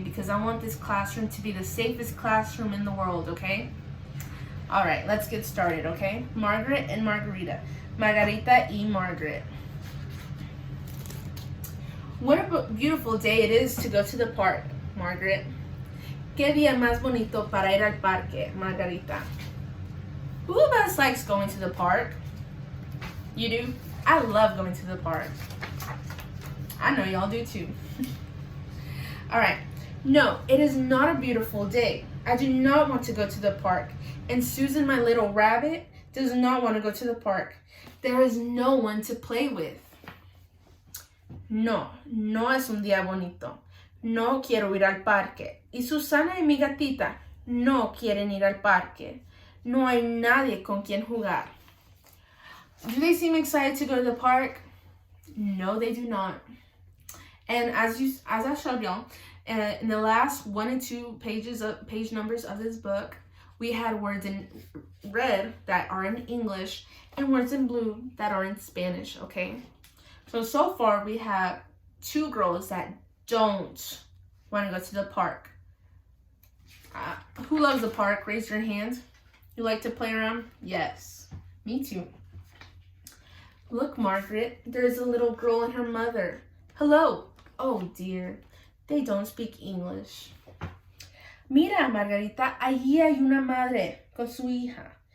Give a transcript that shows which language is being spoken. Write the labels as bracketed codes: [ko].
[en] Because I want this classroom to be the safest classroom in the world, okay? All right, let's get started, okay? Margaret and Margarita. Margarita y Margaret. What a beautiful day it is to go to the park, Margaret. [es] Qué día más bonito para ir al parque, Margarita. [en] Who of us likes going to the park? You do? I love going to the park. I know y'all do too. All right. No, it is not a beautiful day. I do not want to go to the park. And Susan, my little rabbit, does not want to go to the park. There is no one to play with. [es] No es un día bonito. No quiero ir al parque. Y Susana y mi gatita no quieren ir al parque. No hay nadie con quien jugar. [en] Do they seem excited to go to the park? No, they do not. And as I showed y'all, in the last 1 and 2 page numbers of this book, we had words in red that are in English and words in blue that are in Spanish, okay? So far we have 2 girls that don't want to go to the park. Who loves the park? Raise your hand. You like to play around? Yes, me too. Look, Margaret, there's a little girl and her mother. Hello. Oh dear, they don't speak English. [es] Mira, Margarita, allí hay una madre con su hija.